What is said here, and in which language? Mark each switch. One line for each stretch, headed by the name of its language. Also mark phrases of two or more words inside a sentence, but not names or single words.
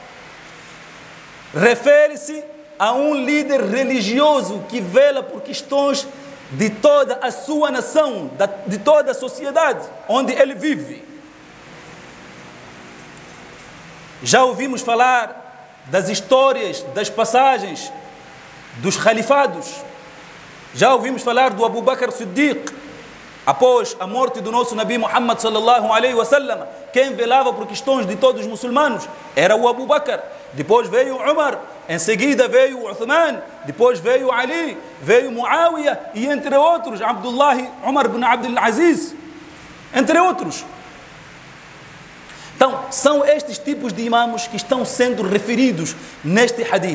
Portuguese: Refere-se a um líder religioso que vela por questões de toda a sua nação, de toda a sociedade onde ele vive. Já ouvimos falar das histórias, das passagens dos khalifados. Já ouvimos falar do Abu Bakr Siddiq, Após a morte do nosso Nabi Muhammad
Arabic: صلى الله عليه وسلم,
Portuguese: quem velava por questões de todos os muçulmanos era o Abu Bakr. Depois veio Umar, em seguida veio Uthman, depois veio Ali, veio Muawiyah e entre outros, Abdullah Umar bin Abdul Aziz, entre outros. Então, são estes tipos de imãos que estão sendo referidos neste hadith.